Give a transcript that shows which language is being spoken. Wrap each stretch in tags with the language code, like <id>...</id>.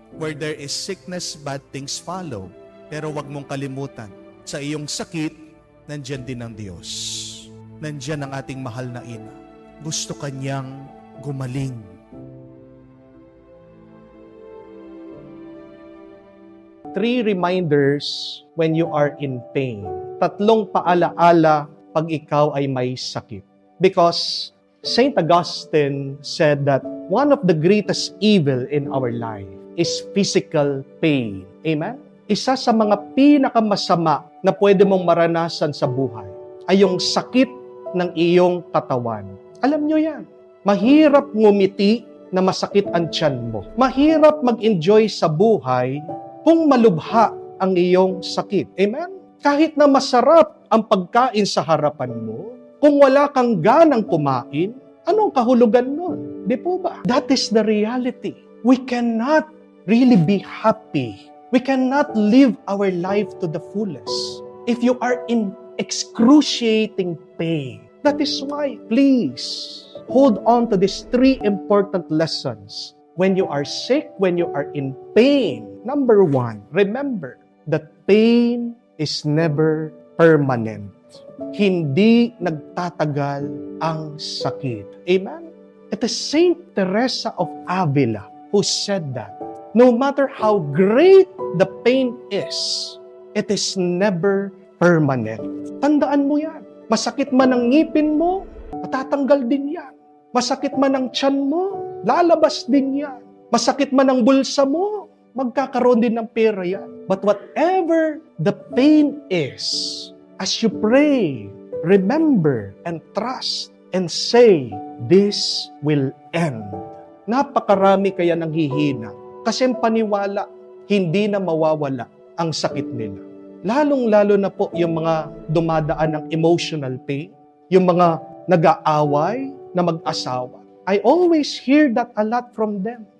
<en>Where there is sickness, bad things follow.</en> <tl>Pero wag mong kalimutan, sa iyong sakit, nandyan din ang Diyos. Nandyan ang ating mahal na ina. Gusto kanyang gumaling.</tl> <en>Three reminders when you are in pain.</en> <tl>Tatlong paalaala pag ikaw ay may sakit.</tl> <en>Because St. Augustine said that one of the greatest evil in our life is physical pain. Amen?</en> <tl>Isa sa mga pinakamasama na pwede mong maranasan sa buhay ay yung sakit ng iyong katawan. Alam nyo yan. Mahirap ngumiti na masakit ang tiyan mo. Mahirap mag-enjoy sa buhay kung malubha ang iyong sakit. Amen? Kahit na masarap ang pagkain sa harapan mo, kung wala kang ganang kumain, anong kahulugan nun? Di po ba?</tl> <en>That is the reality. We cannot really be happy. We cannot live our life to the fullest if you are in excruciating pain. That is why, please, hold on to these three important lessons. When you are sick, when you are in pain, number one, remember that pain is never permanent.</en> <tl>Hindi nagtatagal ang sakit. Amen?</tl> <en>It is Saint Teresa of Avila who said that no matter how great the pain is, it is never permanent.</en> <tl>Tandaan mo yan. Masakit man ang ngipin mo, matatanggal din yan. Masakit man ang tiyan mo, lalabas din yan. Masakit man ang bulsa mo, magkakaroon din ng pera yan.</tl> <en>But whatever the pain is, as you pray, remember and trust and say, this will end.</en> <tl>Napakarami kaya nang hihina kasi ang paniwala, hindi na mawawala ang sakit nila. Lalong-lalo na po yung mga dumadaan ng emotional pain, yung mga nag-aaway na mag-asawa.</tl> <en>I always hear that a lot from them.</en>